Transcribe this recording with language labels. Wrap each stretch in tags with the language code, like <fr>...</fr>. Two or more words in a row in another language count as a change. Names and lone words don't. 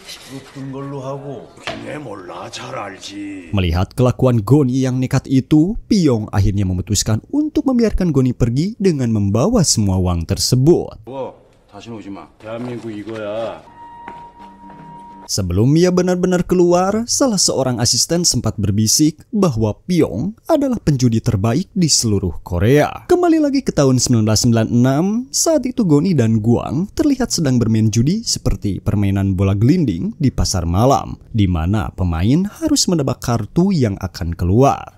<ko>어떤 걸로 하고? 걔 몰라, 잘 알지.</ko> <id>Melihat kelakuan Goni yang nekat itu, Pyong akhirnya memutuskan untuk membiarkan Goni pergi dengan membawa semua uang tersebut.</id> <ko>다시는 오지 마. 대한민국 이거야.</ko> <id>Sebelum ia benar-benar keluar, salah seorang asisten sempat berbisik bahwa Pyong adalah penjudi terbaik di seluruh Korea. Kembali lagi ke tahun 1996, saat itu Goni dan Gwang terlihat sedang bermain judi seperti permainan bola gelinding di pasar malam, di mana pemain harus menebak kartu yang akan keluar.</id>